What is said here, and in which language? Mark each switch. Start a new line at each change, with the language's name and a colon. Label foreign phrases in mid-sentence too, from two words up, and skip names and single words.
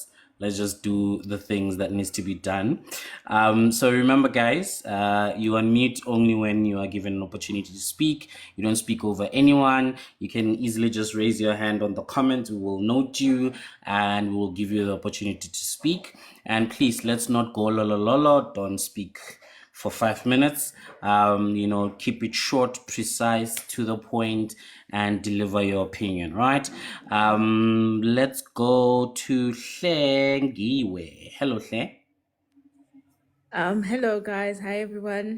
English: Let's just do the things that needs to be done. So remember, guys, you unmute only when you are given an opportunity to speak. You don't speak over anyone. You can easily just raise your hand on the comments. We will note you and we will give you the opportunity to speak. And please, let's not go la la la la. Don't speak for 5 minutes. Keep it short, precise, to the point, and deliver your opinion, right? Let's go to Hlengiwe. Hello, Hle. Hello guys. Hi everyone.